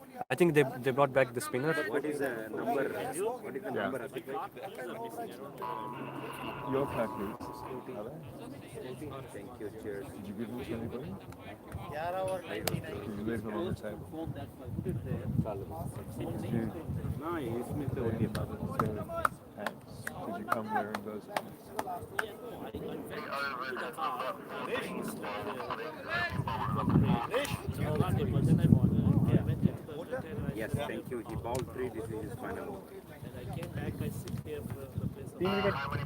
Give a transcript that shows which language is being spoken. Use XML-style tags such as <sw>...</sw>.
<en>I think they brought back the spinner. What is the number? What is the number? Your package. Thank you. Cheers. Did you give them to anybody? Did you leave them on the table? Did you, No,</en> <hi>इसमें तो होती है बात.</hi> <en>pants? Did you come wearing those pants? Yes, thank you. He bowled 3. This is his final. I came back, I sit here for the place.</en>